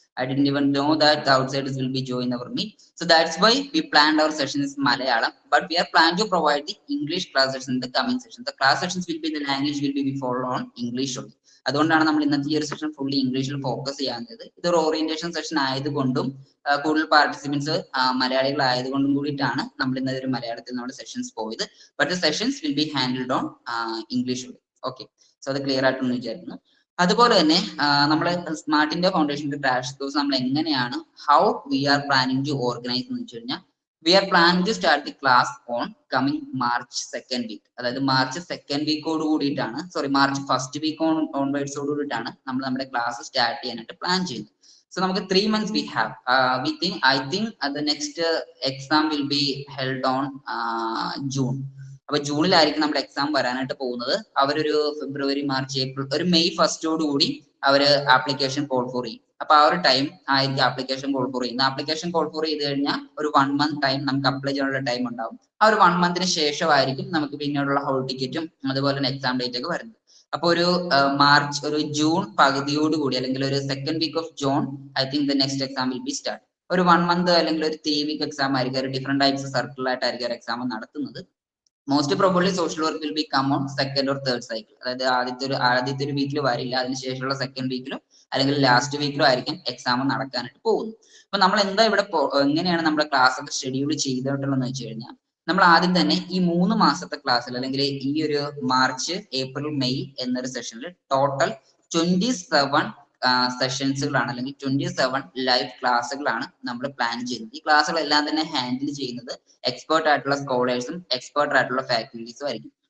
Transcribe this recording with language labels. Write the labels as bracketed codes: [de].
[en] I didn't even know that the outsiders will be joining our meet. So that's why we planned our sessions in Malayalam, but we are planning to provide the English classes in the coming session. The class sessions will be, the language will be followed on English only. [ml] അതുകൊണ്ടാണ് നമ്മൾ ഇന്നത്തെ ഈ ഒരു session fully ഇംഗ്ലീഷിൽ focus ചെയ്യാത്തത്. ഇതൊരു orientation session ആയതുകൊണ്ടും കൂടുതൽ പാർട്ടിസിപ്പൻസ് മലയാളികൾ ആയതുകൊണ്ടും കൂടിയിട്ടാണ് നമ്മൾ ഇന്നത്തെ ഒരു മലയാളത്തിൽ നമ്മുടെ സെഷൻസ് പോയത്. [en] But the sessions will be handled on English only. Okay, so [ml] അത് ക്ലിയർ ആയിട്ടെന്ന് വിചാരിക്കുന്നു. അതുപോലെ തന്നെ നമ്മളെ സ്മാർട്ട് ഇന്ത്യ ഫൗണ്ടേഷന്റെ ക്രാഷ് കോഴ്സ് നമ്മൾ എങ്ങനെയാണ് [en] how we are planning to organise [ml] എന്ന് വെച്ച് കഴിഞ്ഞാൽ [en] we are planning to start the class on coming March 2nd week. [ml] അതായത് മാർച്ച് 2nd വീക്കോട് കൂടിയിട്ടാണ്, മാർച്ച് 1st വീക്ക് ഓൺവേർഡ്സോട് കൂടിയിട്ടാണ് നമ്മൾ നമ്മുടെ ക്ലാസ് സ്റ്റാർട്ട് ചെയ്യാനായിട്ട് പ്ലാൻ ചെയ്യുന്നത്. [en] So നമുക്ക് 3 months we have. I think the next exam will be held on June. [ml] അപ്പൊ ജൂണിലായിരിക്കും നമ്മുടെ എക്സാം വരാനായിട്ട് പോകുന്നത്. അവരൊരു ഫെബ്രുവരി, മാർച്ച്, ഏപ്രിൽ, ഒരു മെയ് 1st കൂടി അവര് ആപ്ലിക്കേഷൻ കോൾ ഫോർ ചെയ്യും. അപ്പൊ ആ ഒരു ടൈം ആയിരിക്കും ആപ്ലിക്കേഷൻ കോൾ ഫോർ ചെയ്യുന്നത്. ആപ്ലിക്കേഷൻ കോൾ ഫോർ ചെയ്ത് കഴിഞ്ഞാൽ ഒരു 1 month ടൈം നമുക്ക് അപ്ലൈ ചെയ്യാനുള്ള ടൈം ഉണ്ടാവും. ആ ഒരു 1 monthന് ശേഷമായിരിക്കും നമുക്ക് പിന്നീടുള്ള ഹോൾ ടിക്കറ്റും അതുപോലെ തന്നെ എക്സാം ഡേറ്റ് ഒക്കെ വരുന്നത്. അപ്പൊ ഒരു ജൂൺ പകുതിയോടുകൂടി അല്ലെങ്കിൽ ഒരു [en] 2nd week of June I think the next exam will be start. [ml] ഒരു 1 month അല്ലെങ്കിൽ ഒരു 3 week എക്സാം ആയിരിക്കും. ഒരു ഡിഫറെന്റ് ടൈപ്സ് സർക്കിളായിട്ടായിരിക്കും എക്സാം നടത്തുന്നത്. [en] Most probably social work will be come on 2nd or 3rd cycle. [ml] അതായത് ആദ്യത്തെ ഒരു വീക്കിൽ വരില്ല, അതിനുശേഷമുള്ള 2nd വീക്കിലോ അല്ലെങ്കിൽ ലാസ്റ്റ് വീക്കിലോ ആയിരിക്കും എക്സാം നടക്കാനായിട്ട് പോകുന്നത്. അപ്പൊ നമ്മൾ എന്താ ഇവിടെ എങ്ങനെയാണ് നമ്മുടെ ക്ലാസ് ഒക്കെ ഷെഡ്യൂൾ ചെയ്തിട്ടുള്ളതെന്ന് വെച്ച് കഴിഞ്ഞാൽ നമ്മൾ ആദ്യം തന്നെ ഈ 3 മാസത്തെ ക്ലാസ്സിൽ അല്ലെങ്കിൽ ഈ ഒരു മാർച്ച്, ഏപ്രിൽ, മെയ് എന്നൊരു സെഷനിൽ ടോട്ടൽ 27 സെഷൻസുകളാണ് അല്ലെങ്കിൽ 27 ലൈവ് ക്ലാസ്സുകളാണ് നമ്മൾ പ്ലാൻ ചെയ്യുന്നത്. ഈ ക്ലാസ്സുകളെല്ലാം തന്നെ ഹാൻഡിൽ ചെയ്യുന്നത് എക്സ്പേർട്ട് ആയിട്ടുള്ള സ്കോളേഴ്സും എക്സ്പേർട്ട് ആയിട്ടുള്ള ഫാക്കൽറ്റീസും ആയിരിക്കും.